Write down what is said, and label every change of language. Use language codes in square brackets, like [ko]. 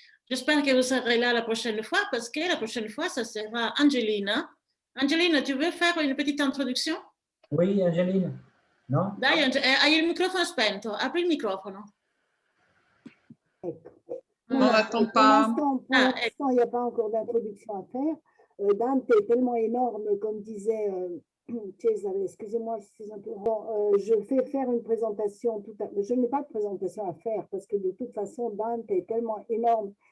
[fr] J'espère que vous serez là la prochaine fois parce que la prochaine fois, ça sera Angelina. Angelina, tu veux faire une petite introduction? Oui, Angeline. No? [it] Dai, hai il microfono spento, apri il microfono. Ecco. [fr] On Voilà. n'attend Pour pas. l'instant, il n'y a pas encore d'introduction à faire. Dante est tellement énorme, comme disait Cesare, excusez-moi, je suis un peu... Bon, je vais faire une présentation, je n'ai pas de présentation à faire parce que de toute façon, Dante est tellement énorme.